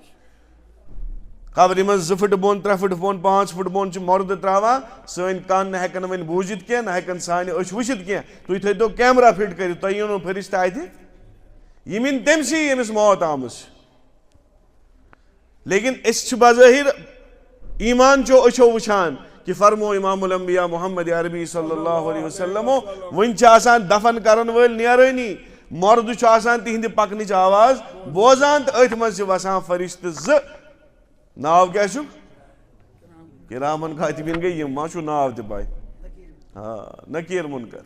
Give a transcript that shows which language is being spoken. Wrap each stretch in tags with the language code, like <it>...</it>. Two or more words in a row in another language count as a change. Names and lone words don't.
<ks>قبرِ منٛز 2 فٕٹہٕ بۄن, 3 فٕٹہٕ بۄن, 5 فٕٹہٕ بۄن چھِ مۄردٕ ترٛاوان, سٲنۍ کَن ہٮ۪کن نہٕ وۄنۍ بوٗزِتھ کینٛہہ, نہ ہٮ۪کن سانہِ أچھ وٕچھِتھ کینٛہہ. تُہۍ تھٲیتو کیمرا فِٹ کٔرِتھ, تۄہہِ یِنو فرشتہٕ اَتھِ, یِم یِن تٔمسٕے ییٚمِس موت آمٕژ چھِ. لیکن أسۍ چھِ بظٲہِر ایٖمان چو أچھو وٕچھان کہ فرمو امام الانبیاء محمد عربی</ks> <ar>صلی اللہ علیہ وسلمو,</ar> <ks>وٕنۍ چھِ آسان دفن کرن وٲلۍ نیرٲنی, مردٕ چھُ آسان تِہنٛدِ پکنٕچ آواز بوزان تہٕ أتھۍ منٛز چھِ وسان فرشتہٕ 2. ناو کیٛاہ چھُکھ؟</ks> <ar>کِرامن کاتِبیٖن</ar> <ks>گٔے یِم, ما چھُو ناو تہِ پاے؟ نکیٖر مُنکر.</ks>